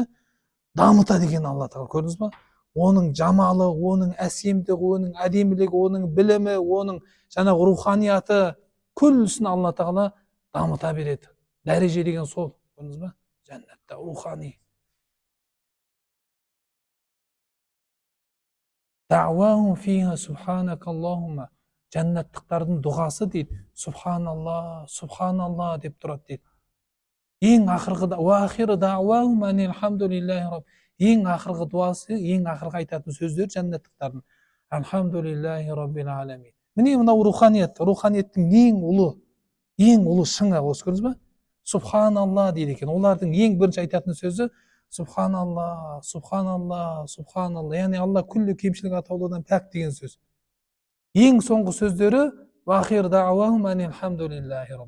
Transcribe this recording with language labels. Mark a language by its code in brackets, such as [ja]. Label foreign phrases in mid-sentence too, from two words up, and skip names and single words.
[kk] Дамыта деген Алла тағала, көрдіңіз ба? Оның жамалы, оның әсемдігі, оның әдемілігі, оның білімі, оның жаңағы руханияты, күллісін Алла тағала дамыта береді. Дәреже деген сол, көрдіңіз ба? Жәннатта рухани. [ar] دعواهم فيها سبحانك اللهم. [kk] Жәннаттықтардың дұғасы дейді, субханалла, субханалла деп тұрады дейді. Ең ақырғы [ar] وآخر دعواهم أن الحمد لله رب. [kk] Ең ақырғы дуасы, ең ақырғы айтатын сөздер жәннаттықтардың [ar] الحمد لله رب العالمين. [kk] Міне мынау руханият, руханияттың ең ұлы шыңы осы, көрдіңіз ба? Субханалла дейді екен. Олардың ең бірінші айтатын сөзі субханалла, субханалла, субханалла. Яғни Алла күллі кемшілік атаулыдан пәк деген сөз. Ең соңғы сөздері [ar] وآخر دعواهم أن الحمد لله رب.